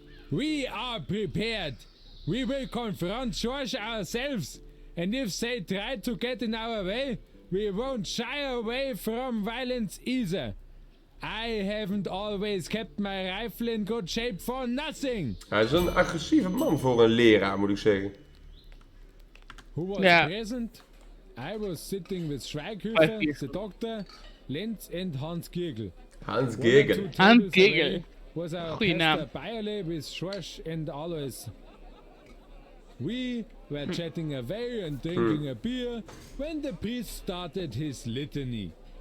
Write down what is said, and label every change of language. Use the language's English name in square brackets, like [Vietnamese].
[English] We are prepared. We will confront George ourselves. And if they try to get in our way, we won't shy away from violence either. I haven't always kept my rifle in good shape for nothing. [Dutch] Hij is een agressieve man voor een leraar, moet ik zeggen. [English] Who was present? I was sitting with Schweighöfer, the doctor, Lenz and Hans Giergel. Hans Giergel. Hans Giergel. Was our [Dutch] Goeie naam. [English] Bayerle with Schorsch and Alois. We were chatting away and drinking a beer when the priest started his litany.